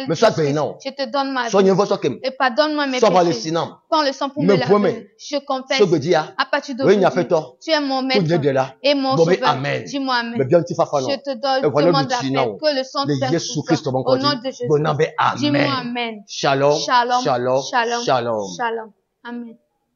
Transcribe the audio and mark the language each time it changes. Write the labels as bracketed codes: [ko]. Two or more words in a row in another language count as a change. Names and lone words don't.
[fr] Je te donne ma vie. Et pardonne-moi mes péchés. Prends le sang pour me laver. Je confesse. À partir d'aujourd'hui, tu es mon maître et mon sauveur. Dis-moi amen. Je te demande la paix, que le sang te Jésus-Christ au nom de Jésus. Dis-moi amen. Shalom. Shalom. Shalom. Shalom. Shalom. Shalom. Amen.